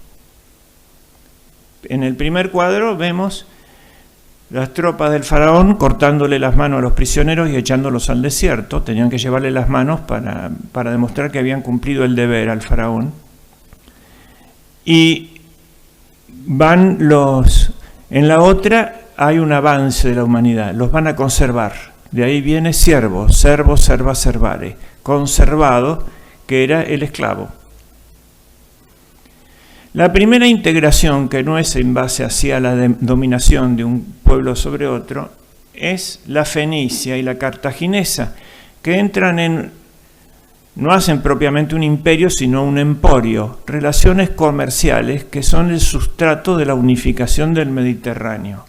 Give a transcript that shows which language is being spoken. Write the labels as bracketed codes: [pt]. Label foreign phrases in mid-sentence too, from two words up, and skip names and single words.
[es] En el primer cuadro vemos las tropas del faraón cortándole las manos a los prisioneros y echándolos al desierto. Tenían que llevarle las manos para demostrar que habían cumplido el deber al faraón. Y van en la otra hay un avance de la humanidad, los van a conservar. De ahí viene [la] servo, serva, servare, [es] conservado, que era el esclavo. La primera integración, que no es en base hacia la dominación de un pueblo sobre otro, es la fenicia y la cartaginesa, que no hacen propiamente un imperio, sino un emporio, relaciones comerciales que son el sustrato de la unificación del Mediterráneo.